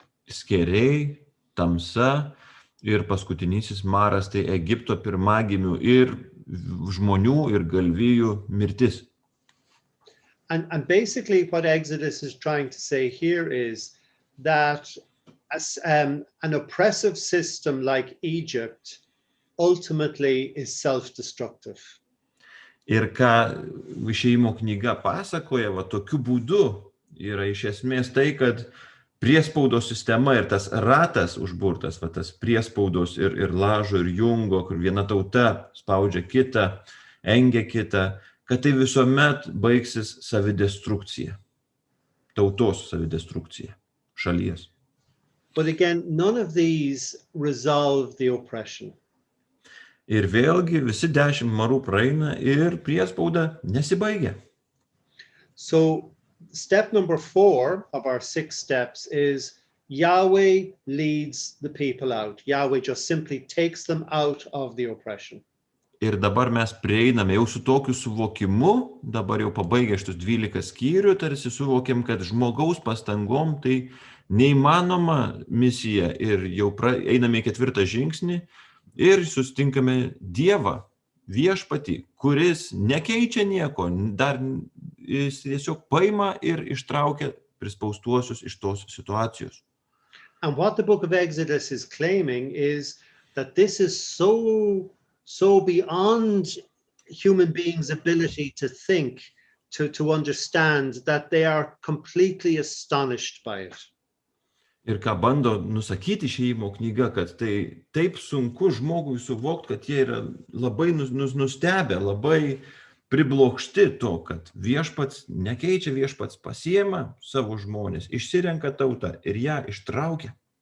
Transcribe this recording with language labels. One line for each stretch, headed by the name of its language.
Lithuanian: Skėriai, tamsa ir paskutinysis maras, tai Egipto pirmagimių ir žmonių ir galvijų mirtis.
English: And basically what Exodus is trying to say here is that an oppressive system like Egypt ultimately is self-destructive.
Lithuanian: Ir ką Išėjimo knyga pasakoja, tokiu būdu yra iš esmės tai, kad priespaudos sistema ir tas ratas užburtas, tas priespaudos ir lažo ir jungo, kur viena tauta spaudžia kitą, engia kitą, kad tai visuomet baigsis savidestrukcija, tautos savidestrukcija, šalies.
English: But again, none of these resolve the oppression.
Lithuanian: Ir vėlgi visi 10 marų praeina ir priespauda nesibaigia.
English: So step number 4 of our 6 steps is Yahweh leads the people out. Yahweh just simply takes them out of the oppression.
Lithuanian: Ir dabar mes prieiname jau su tokiu suvokimu, dabar jau pabaigę šitus 12 skyrių, tarsi suvokiam, kad žmogaus pastangom tai neįmanoma misija ir jau einame į 4 žingsnį ir susitinkame Dievą, viešpatį, kuris nekeičia nieko, dar jis tiesiog paima ir ištraukia prispaustuosius iš tos situacijos.
English: And what the book of Exodus is claiming is that this is so beyond human beings' ability to think, to understand, that they are completely astonished by it.
Lithuanian: Ir ką bando nusakyti Išėjimo knyga, kad tai taip sunku žmogui suvokti, kad jie yra labai nustebę, labai priblokšti to, kad viešpats nekeičia, viešpats pasiema savo žmonės, išsirenka tautą ir ją ištraukia.